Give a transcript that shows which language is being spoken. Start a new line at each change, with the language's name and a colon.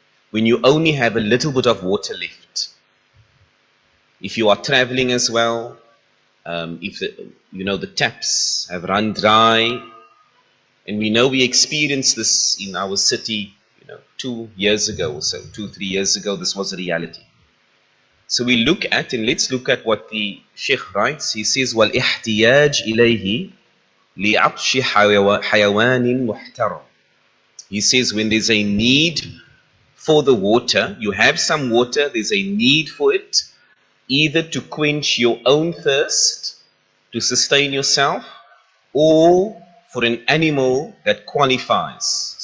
English: When you only have a little bit of water left. If you are traveling as well, if the taps have run dry, and we know we experienced this in our city 2 years ago or so, 2-3 years ago, this was a reality. So we look at, and let's look at what the Shaykh writes. He says,
Arabic: وَالْإِحْتِيَاجِ إِلَيْهِ لِعَطْشِ حَيَوَانٍ مُحْتَرَمٍ.
English: He says when there's a need for the water, you have some water, there's a need for it, either to quench your own thirst, to sustain yourself, or for an animal that qualifies.